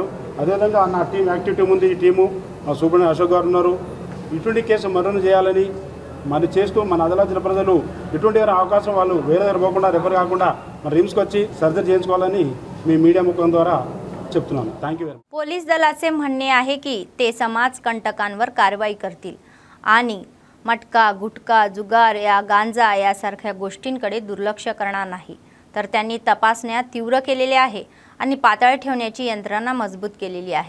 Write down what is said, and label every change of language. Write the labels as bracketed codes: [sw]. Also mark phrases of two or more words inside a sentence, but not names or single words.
[te] అదేవిధంగా నా టీం [en] active team [te] ఉంది. ఈ టీము సూపరింటెండెంట్ అశోక్ గారు ఉన్నారు. ఇటువంటి కేసు మరణ చేయాలని మరి చేస్తూ మన ఆదిలాబాద్ జిల్లా ప్రజలు ఇటువంటి అవకాశం వాళ్ళు వేరే దగ్గర పోకుండా రెఫర్ కాకుండా మన రిమ్స్కి వచ్చి సర్జరీ చేయించుకోవాలని మీ మీడియా ముఖం ద్వారా చెప్తున్నాను. [en] thank you very much. [mr] पोलीस दलाचे म्हणणे आहे की ते समाजकंटकांवर कारवाई करतील आणि मटका, गुटखा, जुगार या गांजा यासारख्या गोष्टींकडे दुर्लक्ष करणार नाही. तर त्यांनी तपासण्या तीव्र केलेल्या आहे आणि पातळ ठेवण्याची यंत्रणा मजबूत केलेली आहे.